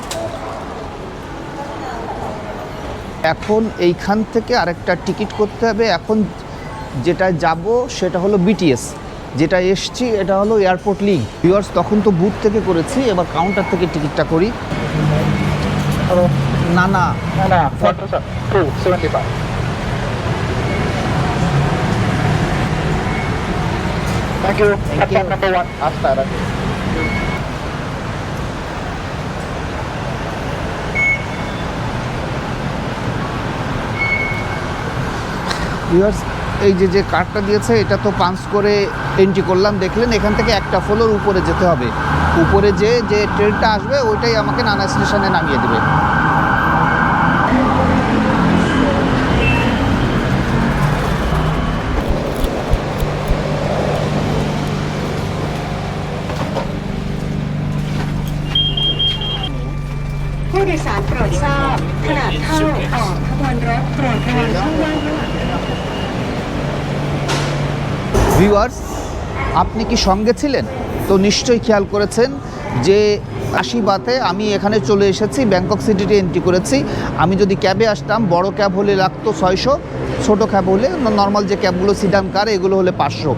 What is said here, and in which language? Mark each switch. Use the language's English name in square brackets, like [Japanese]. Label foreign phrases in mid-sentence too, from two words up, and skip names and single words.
[Bangla] এখন এইখান থেকে আরেকটা টিকিট করতে হবে। এখন যেটা যাব সেটা হলো বিটিএস, যেটা এসছি এটা হলো [English] airport link. [Bangla] ভিউয়ার্স, তখন তো বুথ থেকে করেছি, এবার কাউন্টার থেকে টিকিটটা করি। না না না, 275। [English] Thank you. Platform number 1. Astara. [Bangla] ভিউয়ার্স, এই যে কার্ডটা দিয়েছে এটা তো পাঞ্চ করে এন্ট্রি করলাম। দেখলেন এখান থেকে 1টা ফ্লোর উপরে যেতে হবে। উপরে যে ট্রেনটা আসবে ওইটাই আমাকে নানা স্টেশনে নামিয়ে দেবে। [Thai] ผู้โดยสารโปรดทราบขณะเข้าออกขบวนรถโปรดระวังช่องว่าง [Bangla] ভিউয়ার্স, আপনি কি সঙ্গে ছিলেন? তো নিশ্চয়ই খেয়াল করেছেন যে 80 বাতে আমি এখানে চলে এসেছি, ব্যাংকক সিটিতে এন্ট্রি করেছি। আমি যদি ক্যাবে আসতাম, বড় ক্যাব হলে লাগতো 600, ছোটো ক্যাব হলে নর্মাল যে ক্যাবগুলো [English] sedan car [Bangla] এগুলো হলে 500।